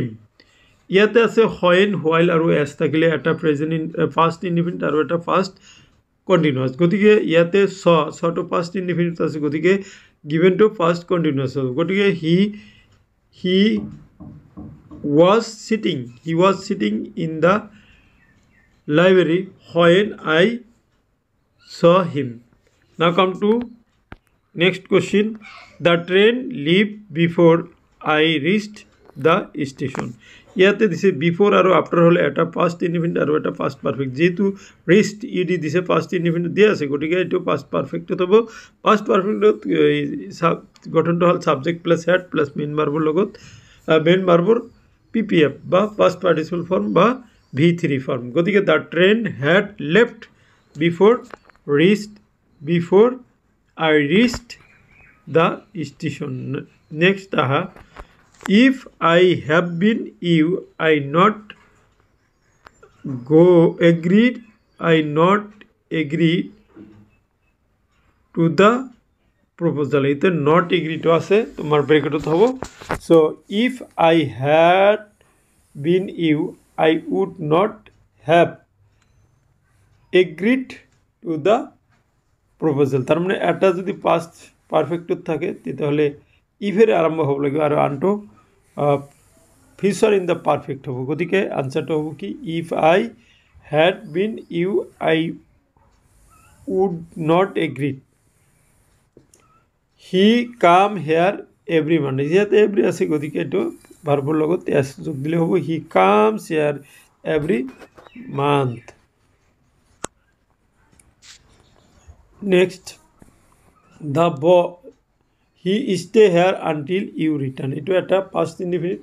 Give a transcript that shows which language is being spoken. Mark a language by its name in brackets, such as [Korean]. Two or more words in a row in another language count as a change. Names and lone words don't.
[Assamese] ইয়াতে আছে [English] when while [Assamese] আৰু এছ থাকিলে এটা [English] present first indefinite [Assamese] আৰু এটা [English] first continuous. [Assamese] গতিকে ইয়াতে সটো [English] first indefinite [Assamese] আছে, গতিকে [English] given to first continuous [Assamese] হবে। [English] গতিকে হি was sitting in the library when I saw him. Now come to next question. The train left before I reached the station. [Assamese] ইয়াতে দিছে বিফোর আৰু আফটার হলে এটা [English] first indefinite [Assamese] আৰু এটা [English] first perfect. [Assamese] যেহেতু রিস্ট ইডি দিছে [English] first indefinite [Assamese] দিয়া আছে, গতিকে এইটো [English] first perfectত [Assamese] হ'ব। [English] first perfectত [Assamese] গঠনটো হল [English] subject plus had plus main verbৰ [Assamese] লগত [English] main verbৰ PPF [Assamese] বা [English] past participle form [Assamese] বা [English] V3 form. গতিকে the train had left before I reached the station. নেক্সট আহা if I have been you I not agree to the proposal. [Assamese] এতে [English] not agreeটো [Assamese] আছে তোমার ব্রেকেটত হ'ব। [English] so if I had been you I would not have agreed to the proposal. [Assamese] তার মানে এটা যদি [English] past perfectত [Assamese] থাকে তেতিয়াহ'লে ইফেৰে আৰম্ভ হ'ব লাগিব আৰু আনটো [English] future in the perfect [Assamese] হ'ব। গতিকে আনসাৰটো হ'ব কি [English] if I had been you I would not agreed. he come here every month [Assamese] ইয়াতে এভৰি আছে গতিকে এইটো ভাৰ্বৰ লগত এছ যোগ দিলে হ'ব [English] he comes here every month next he stay here until you return [Assamese] এইটো এটা [English] past indefinite